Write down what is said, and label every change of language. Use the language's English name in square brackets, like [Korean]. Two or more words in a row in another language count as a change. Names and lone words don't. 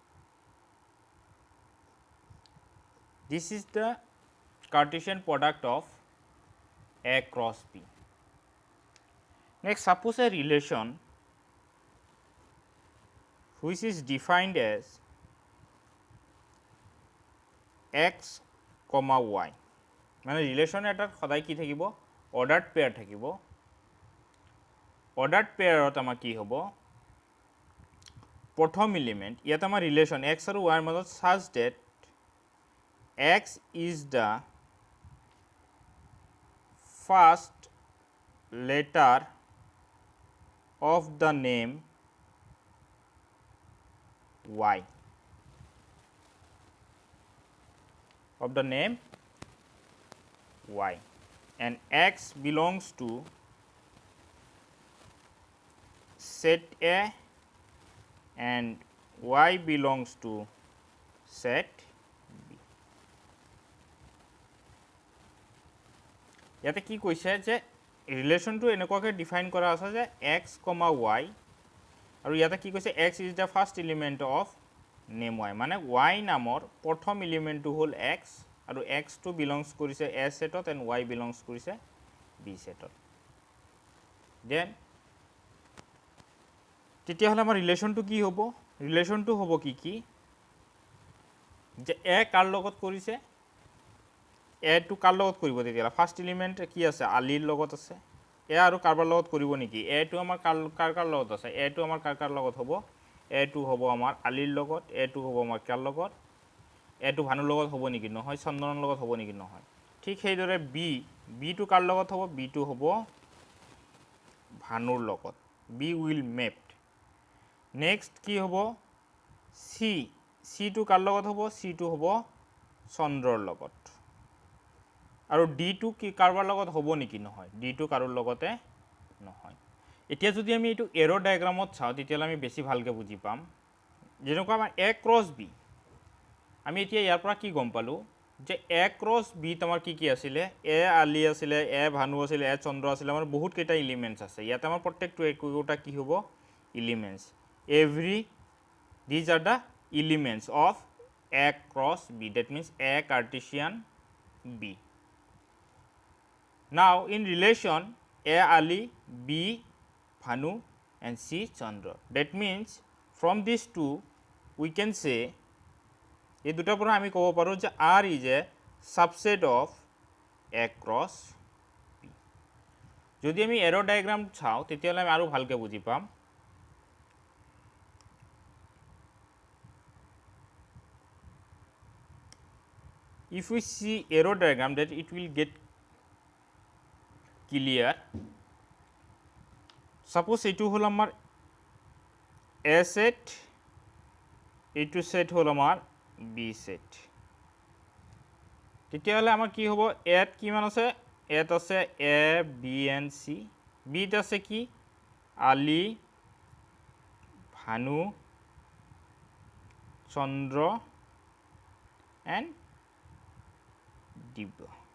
[English] This is the Cartesian product of A cross B. Next, suppose a relation which is defined as x, y. [Assamese] মানে রিলেশন এটা সদায় কি থাকিব [English] ordered pair [Assamese] থাকিব [English] ordered pairত [Assamese] আমাৰ কি হ'ব প্ৰথম এলিমেন্ট ইয়াত আমাৰ ৰিলেশন x আৰু y ৰ মাজত [English] such that x is the first letter of the name y, and x belongs to set A and y belongs to set B. [Assamese] ইয়াতে কি কৈছে যে ৰিলেশনটো এনেকুৱাকৈ ডিফাইন কৰা আছে যে x, y আৰু ইয়াতে কি কৈছে [English] x is the first element of name y, [Assamese] মানে y নামৰ প্ৰথম এলিমেন্টটো হ'ল x আৰু x টো বিলংস কৰিছে A সেটত and y বিলংস কৰিছে B সেটত. দেন তেতিয়া হলে আমাৰ ৰিলেশনটো কি হ'ব ৰিলেশনটো হ'ব কি যে A কাৰ লগত কৰিছে A টো কাৰ লগত কৰিব তেতিয়া [English] first element [Assamese] কি আছে আলিৰ লগত আছে A আৰু কাৰবাৰ লগত কৰিব নেকি A টো আমাৰ কাৰ লগত আছে A টো আমাৰ কাৰ লগত হ'ব A টো হ'ব আমাৰ আলিৰ লগত A টো হ'ব আমাৰ কাৰ লগত A টো ভানুৰ লগত হ'ব নেকি নহয় চন্দনৰ লগত হ'ব নেকি নহয় ঠিক সেইদৰে B টো কাৰ লগত হ'ব B টো হ'ব ভানুৰ লগত [English] B will mapped. [Assamese] নেক্সট কি হ'ব C টো কাৰ লগত হ'ব C টো হ'ব চন্দ্ৰৰ লগত আৰু D টো কি কাৰবাৰ লগত হ'ব নেকি নহয় D টো কাৰোৰ লগতে নহয় এতিয়া যদি আমি এটো [English] arrow diagramত [Assamese] চাও তেতিয়ালে আমি বেছি ভালকে বুজি পাম যেনেকুৱা আমাৰ [English] A cross B [Assamese] আমি এতিয়া ইয়াৰ পৰা কি গম পালো যে [English] A cross B [Assamese] তোমাৰ কি আছিলে A আলি আছিলে A ভানু আছিলে A চন্দ্ৰ আছিলে আমাৰ বহুত কেইটা এলিমেন্টস আছে ইয়াতে আমাৰ প্ৰত্যেকটো একোটা কি হ'ব এলিমেন্টস [English] these are the elements of A cross B, that means A Cartesian B. Now in relation A Ali, B Bhanu and C Chandra. That means from these two we can say [Assamese] এই দুটাৰ পৰা আমি ক'ব পাৰোঁ যে [English] R is a subset of A cross B. [Assamese] যদি আমি [English] arrow diagram [Assamese] চাওঁ তেতিয়াহ'লে আমি আৰু ভালকৈ বুজি পাম। [English] If we see arrow diagram, that it will get clear. [Assamese] Suppose এইটো হ'ল আমাৰ A set, এইটো set হ'ল আমাৰ B set. তেতিয়াহ'লে আমাৰ কি হ'ব, A ত কিমান আছে, A ত আছে A, B and C. B ত আছে কি, Ali, Bhanu, Chandra and Dibya.